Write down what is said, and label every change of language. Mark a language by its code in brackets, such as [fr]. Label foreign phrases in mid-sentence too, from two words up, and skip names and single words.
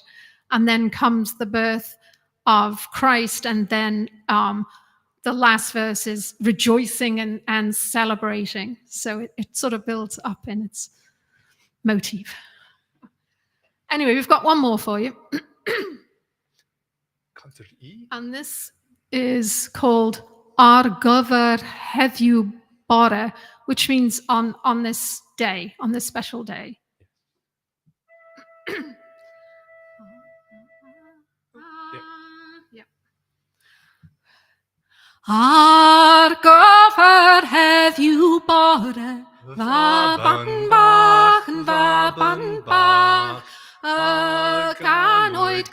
[en] And then comes the birth of Christ, and then the last verse is rejoicing and celebrating. So it sort of builds up in its motif. Anyway, we've got one more for you. And this is called [cy] Ar gyfer heddiw bore, [en] which means on this day, on this special day. [cy] Ar gyfer heddiw bore, faban bach, y ganwyd